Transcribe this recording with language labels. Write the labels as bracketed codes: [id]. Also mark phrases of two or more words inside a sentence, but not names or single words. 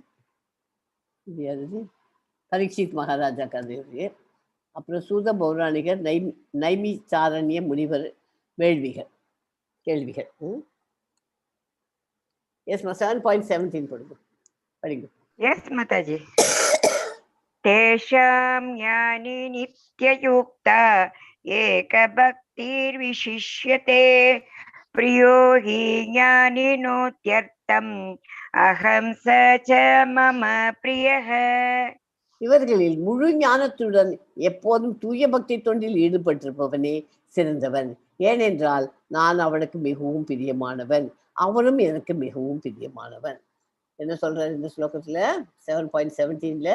[ta] இது யாரு? பரீட்சித் மகாராஜா கதை. அப்புறம் சூத பௌராணிகர், நைமிசாரண்ய முனிவர் கேள்விகள். எஸ் 7.17 படிங்க. எஸ் மாதாஜி. [sa] तेषां ज्ञानी नित्ययुक्ता एकभक्तिर्विशिष्यते प्रियो हि ज्ञानिनोत्यर्थम् अहं स च मम प्रियः. [ta] இவர்களில் முழு ஞானத்துடன் எப்போதும் தூய பக்தி தொண்டில் ஈடுபட்டிருப்பவனே சிறந்தவன். ஏனென்றால் நான் அவனுக்கு மிகவும் பிரியமானவன், அவனும் எனக்கு மிகவும் பிரியமானவன். என்ன சொல்றாரு இந்த ஸ்லோகத்துல 7.17ல?